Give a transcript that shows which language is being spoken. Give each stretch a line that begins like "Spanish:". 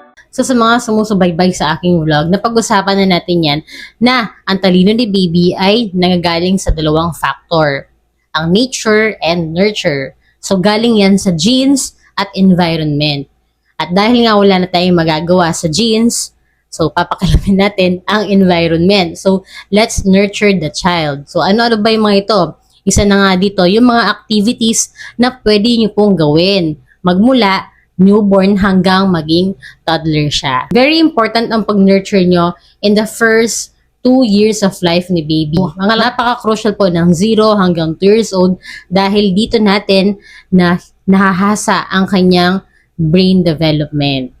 Filipino: So sa mga sumusubaybay sa aking vlog, napag-usapan na natin yan na ang talino ni baby ay nangagaling sa dalawang factor, ang
English: nature and nurture.
Filipino: So galing yan sa genes at environment. At dahil nga wala na tayong magagawa sa genes, so papakalamin natin ang environment.
English: So let's nurture the child.
Filipino: So ano ba yung mga ito? Isa na nga dito, yung mga activities na pwede nyo pong gawin magmula newborn hanggang maging toddler siya. Very important ang pag-nurture nyo
English: in the first 2 years of life
Filipino: ni baby. Mga napaka-crucial po ng 0 hanggang 2 years old dahil dito natin na nahahasa ang kanyang brain development.